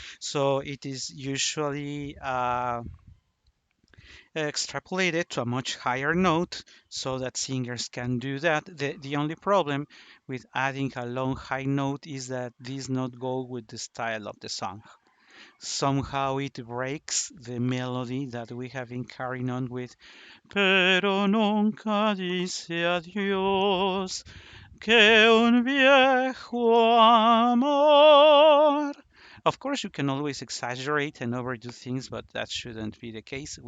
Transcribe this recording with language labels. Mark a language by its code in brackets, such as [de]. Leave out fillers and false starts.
[en] So it is usually extrapolated to a much higher note so that singers can do that. The only problem with adding a long high note is that this not go with the style of the song. Somehow it breaks the melody that we have been carrying on with. [es] Pero nunca dice adiós, que un viejo amor. [en] Of course, you can always exaggerate and overdo things, but that shouldn't be the case.